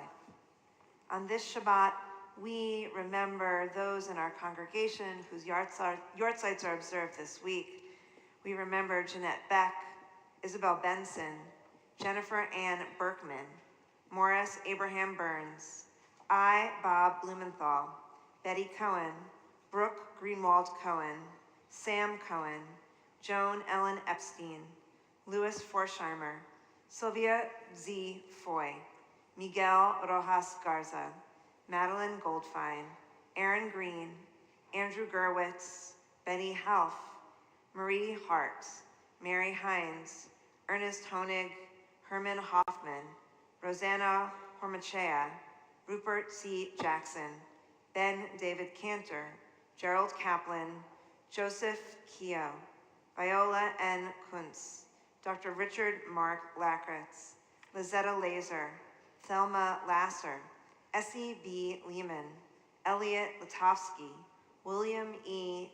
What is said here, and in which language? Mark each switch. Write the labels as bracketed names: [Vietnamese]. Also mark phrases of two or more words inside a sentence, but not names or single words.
[English] On this Shabbat, we remember those in our congregation whose yortzites are observed this week. We remember Jeanette Beck, Isabel Benson, Jennifer Ann Berkman, Morris Abraham Burns, I. Bob Blumenthal, Betty Cohen, Brooke Greenwald Cohen, Sam Cohen, Joan Ellen Epstein, Louis Forsheimer, Sylvia Z. Foy, Miguel Rojas Garza, Madeline Goldfein, Aaron Green, Andrew Gerwitz, Betty Half, Marie Hart, Mary Hines, Ernest Honig, Herman Hoffman, Rosanna Hormachea, Rupert C. Jackson, Ben David Cantor, Gerald Kaplan, Joseph Keogh, Viola N. Kuntz, Dr. Richard Mark Lakritz, Lizetta Laser, Thelma Lasser, Essie B. Lehman, Elliot Latofsky, William E.